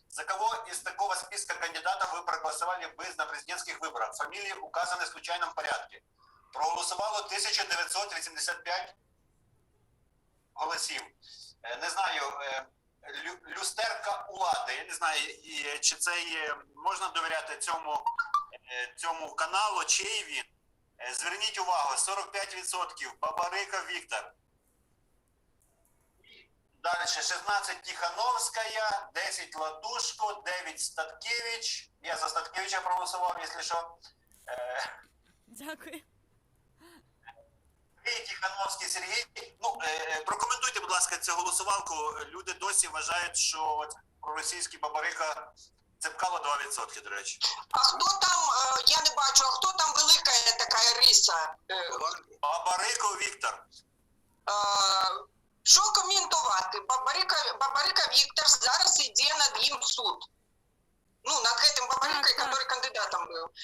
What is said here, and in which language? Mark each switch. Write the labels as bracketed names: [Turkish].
[Russian] За кого из такого списка кандидатов вы проголосовали бы на президентских выборах? Фамилии указаны в случайном порядке. [Ukrainian] Проголосувало 1985 голосів. Не знаю, люстерка улади. Я не знаю, чи це є, можна довіряти цьому каналу, чий він. Зверніть увагу, 45% Бабарика Віктор. Далі 16 Тихановська, 10 Латушко, 9 Статкевич. Я за Статкевича проголосував, якщо що. Дякую. Тихановський Сергій. Прокоментуйте, будь ласка, цю голосувалку. Люди досі вважають, що проросійський Бабарика Цепкало 2%, до речі. А хто там, я не бачу, а хто там велика така риса? Бабарико Віктор. Що коментувати? Бабарика Віктор зараз іде над ним суд. [Russian] Ну, над гэтым Бабарикой, который кандидатом был.